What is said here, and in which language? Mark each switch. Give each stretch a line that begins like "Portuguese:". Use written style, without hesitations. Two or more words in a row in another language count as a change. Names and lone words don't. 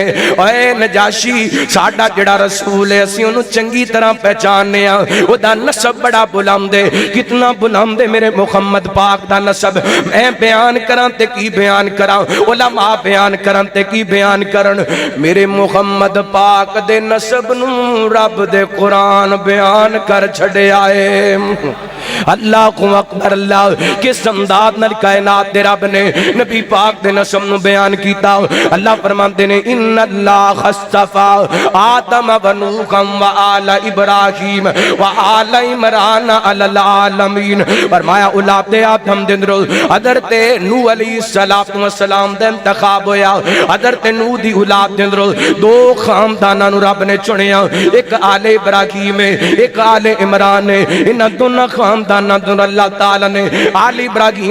Punjabi: اے نجاشی ساڈا جڑا رسول ہے اسی انہوں چنگی طرح پہچاننے ہیں او دا نسب بڑا بلند ہے کتنا بلند ہے میرے محمد پاک دا نسب میں بیان کران تے کی بیان کران علماء بیان کران تے کی بیان کرن میرے محمد پاک دے نسب نو رب دے قرآن بیان کر چھڑے آئے
Arabic: اللہ کو اکبر اللہ
Punjabi: کس انداز نال کائنات دے رب نے نبی پاک دے نسب نو بیان کیتا اللہ فرماندے نے
Arabic: ان اللہ اصطفى آدم و نوحا و آل ابراہیم و آل عمران علی العالمین
Punjabi: فرمایا اولاد آدم دے اندر حضرت نوح علیہ السلام دے انتخاب ہویا حضرت نوح دی اولاد دے اندر دو خانداناں نو رب نے چنیا ایک آل ابراہیم ایک آل عمران انہاں دونوں خانداناں دے اللہ تعالی نے آل ابراہیم